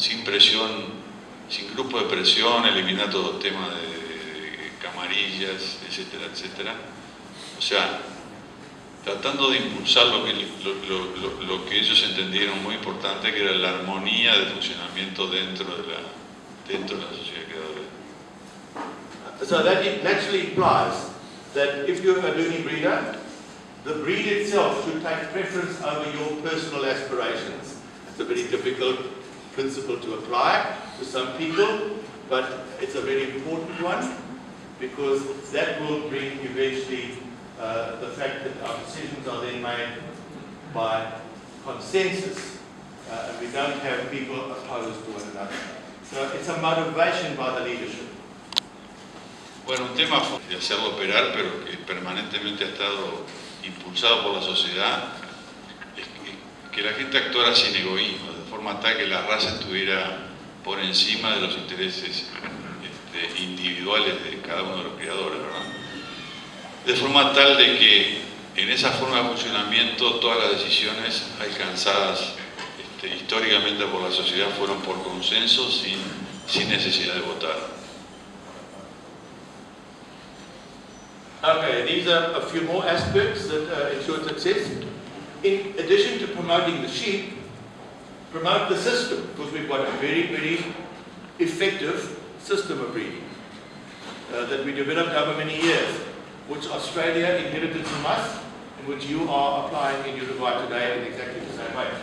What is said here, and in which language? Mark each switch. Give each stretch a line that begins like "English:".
Spanish: Sin presión, sin grupo de presión, eliminar todo el tema de camarillas, etcétera, etcétera. O sea, tratando de impulsar lo que ellos entendieron muy importante, que era la armonía de funcionamiento dentro de la sociedad de criadores.
English: So that naturally implies that if you're a Dohne breeder, the breed itself should take preference over your personal aspirations. It's a very difficult principle to apply to some people, but it's a very important one, because that will bring eventually the fact that our decisions are then made by consensus, and we don't have people opposed to one another. So it's a motivation by the leadership.
Spanish: Bueno, un tema de hacerlo operar, pero que permanentemente ha estado impulsado por la sociedad, es que la gente actuara sin egoísmo, de forma tal que la raza estuviera por encima de los intereses individuales de cada uno de los criadores, ¿verdad? De forma tal de que en esa forma de funcionamiento todas las decisiones alcanzadas históricamente por la sociedad fueron por consenso, sin necesidad de votar.
English: Okay, these are a few more aspects that ensure success. In addition to promoting the sheep, promote the system, because we've got a very, very effective system of breeding that we developed over many years, which Australia inherited from us, and which you are applying in Uruguay today in exactly the same way.